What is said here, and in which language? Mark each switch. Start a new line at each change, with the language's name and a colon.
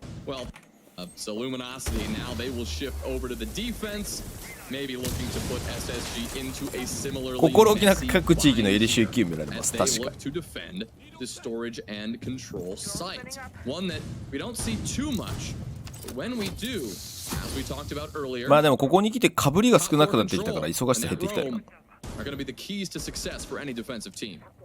English: Well, so Luminosity now they will shift over to the defense. Maybe looking to put SSG into a similarly
Japanese: 心置きなく各地域の LCQ 見られます。確かに。
English: to defend the storage and control site. One that we don't see too much. But when we do, as we talked about earlier,
Japanese: まあでもここに来て被りが少なくなってきたから忙しさ減ってきたよな。
English: are going to be the keys to success for any defensive team.